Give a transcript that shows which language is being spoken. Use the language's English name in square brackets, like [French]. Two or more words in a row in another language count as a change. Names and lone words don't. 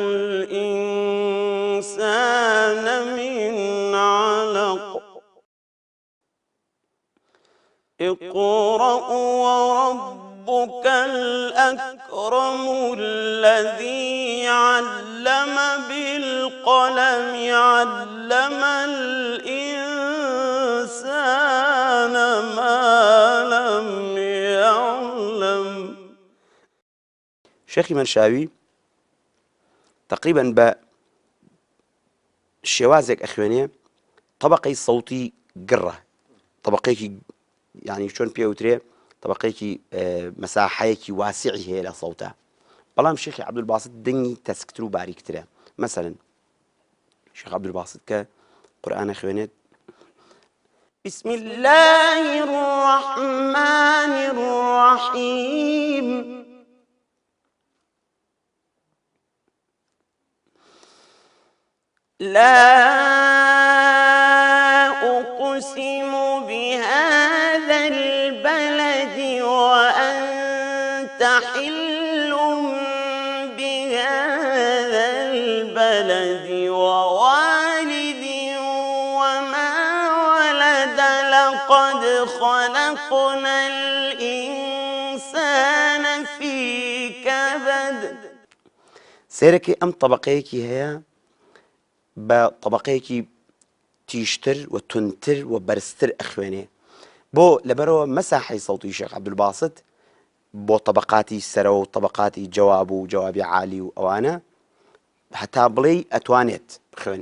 [Arabic] الإنسان من علق اقرأ وربك الأكرم الذي علم بالقلم علم الإنسان ما لم يعلم [Central Kurdish] شێخی منشاوی تقریبا بە شێوازێک ئەخوێنێ طبقەی سەوتی گڕە طبقەیەکی یعنی چۆن پێوترێ طبقەیەکی مەساحەیەکی واسعی هەیە لە سەوتە بەڵام شێخی عەبدولباسط دەنگی تەسکتر و باریکترە مەسەلەن شێخ عەبدولباسط کە قورئان ئەخوێنێت [Arabic] بسم الله الرحمن الرحيم لا أقسم بهذا البلد وأنت حل بهذا البلد ووالد وما ولد لقد خلقنا الإنسان في كبد [Central Kurdish] سێرەکەی ئەم طبقەیەکی هەیە بە طبقەیەکی تیشتر و تونتر و بەرزتر ئەخوێنێ بۆ لەبەرەوە مەساحەی سەوتی شێخ عەبدولباسط بۆ طبقاتی سەرەوە و طبقاتی جواب و جوابی عالی و ئەوانە هەتا بڵێ ئەتوانێت بخوێنێ